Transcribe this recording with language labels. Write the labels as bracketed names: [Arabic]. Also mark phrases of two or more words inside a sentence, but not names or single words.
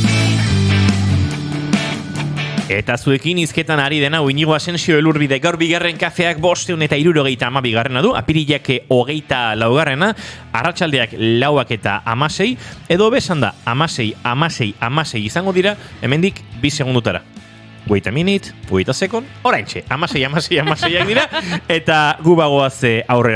[Basque] Eta zuekin izketan ari dena Iñigo Asensio Elurbide, gaur bigarren kafeak 572 du, apirilak 24, arratsaldeak 4 eta 16, edo besan da 16 izango dira, hemendik 2 segundutara. [English] Wait a minute, wait a second, [Basque] oraintxe, 16 dira, eta gu bagoaz aurrera.